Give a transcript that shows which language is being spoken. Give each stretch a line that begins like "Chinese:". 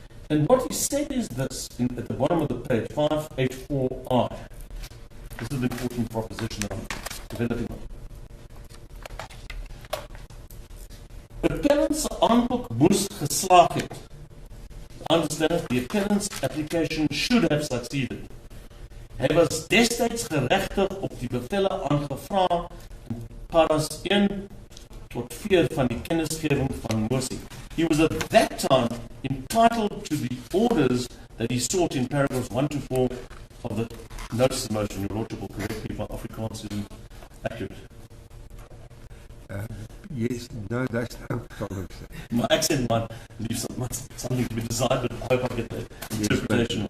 English: And what he said is this, at the bottom of the page, 584I. This is the important proposition that I'm developing on. The appellant's
Afrikaans: aanbod moes geslaag het.
English: Understand, the appellant's application should have succeeded.
Afrikaans: Hy was destyds geregtig op die bevelle aangevra in paras 1 tot 4 van die kennisgewing van mosie.
English: He was at that time entitled to the orders that he sought in paragraphs 1 to 4 of the notice of motion. Your lordship will correct me if my Afrikaans isn't accurate. Yes, no, that's no problem. My accent might leave something to be desired, but I hope I get the interpretation.